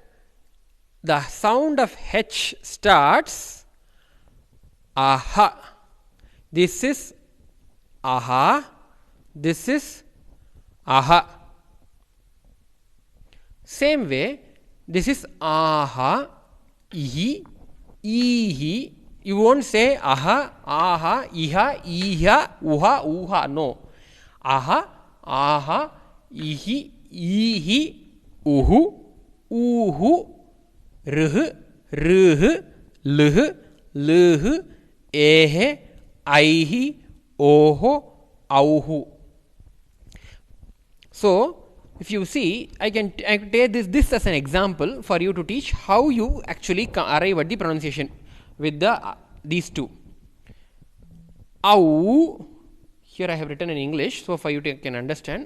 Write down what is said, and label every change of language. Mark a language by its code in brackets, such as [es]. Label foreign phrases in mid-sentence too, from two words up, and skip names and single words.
[en] The sound of H starts aha. This is aha. This is aha. Same way, this is aha, ihi, ihi. You won't say aha, aha, iha, iha, [sa] uha, uha. No. Aha, aha, ihi, ihi, uhu, uhu, ruh, ruh, luh, luh, ehe, aihi, oho, auhu. [en] So, if you see, I can take this as an example for you to teach how you actually arrive at the pronunciation with the these two. Au, here I have written in English, so for you to can understand.